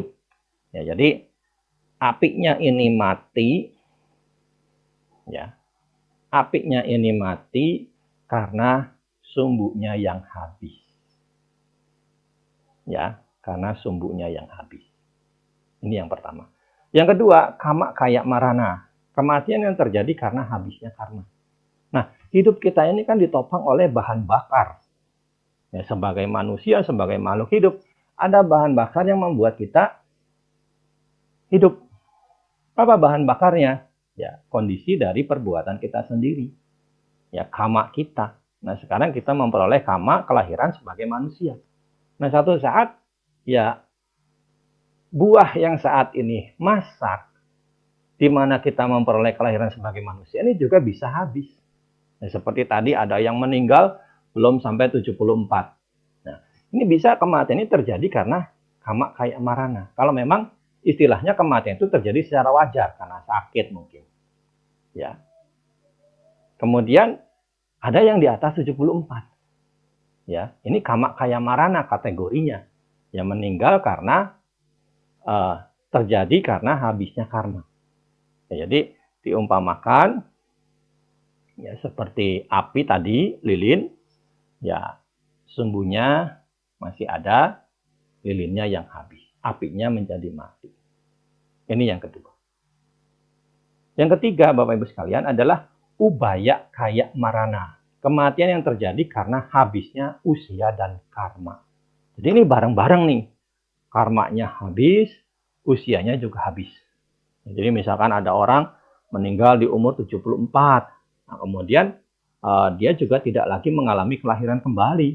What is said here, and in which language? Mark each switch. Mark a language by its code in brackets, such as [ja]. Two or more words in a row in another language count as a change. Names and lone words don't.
[id] Ya, jadi apinya ini mati, ya, apinya ini mati karena sumbunya yang habis, ya, karena sumbunya yang habis. Ini yang pertama. Yang kedua, [pi] kama kaya marana. [id] Kematian yang terjadi karena habisnya karma. Nah, hidup kita ini kan ditopang oleh bahan bakar. Ya, sebagai manusia, sebagai makhluk hidup, ada bahan bakar yang membuat kita hidup. Apa bahan bakarnya? Ya, kondisi dari perbuatan kita sendiri. Ya, kama kita. Nah, sekarang kita memperoleh kama kelahiran sebagai manusia. Nah, satu saat, ya, buah yang saat ini masak, di mana kita memperoleh kelahiran sebagai manusia ini juga bisa habis. Nah, seperti tadi ada yang meninggal belum sampai 74. Nah, ini bisa kematian ini terjadi karena [pi] kama kaya marana. [id] Kalau memang istilahnya kematian itu terjadi secara wajar karena sakit mungkin. Ya. Kemudian ada yang di atas 74. Ya, ini [pi] kama kaya marana [id] kategorinya. Yang meninggal karena terjadi karena habisnya karma. Ya, jadi diumpamakan ya seperti api tadi, lilin, ya sumbunya masih ada, lilinnya yang habis, apinya menjadi mati. Ini yang kedua. Yang ketiga, Bapak Ibu sekalian, adalah [pi] ubaya kaya marana. [id] Kematian yang terjadi karena habisnya usia dan karma. Jadi ini bareng-bareng nih. Karmanya habis, usianya juga habis. Jadi misalkan ada orang meninggal di umur 74. Nah, kemudian dia juga tidak lagi mengalami kelahiran kembali.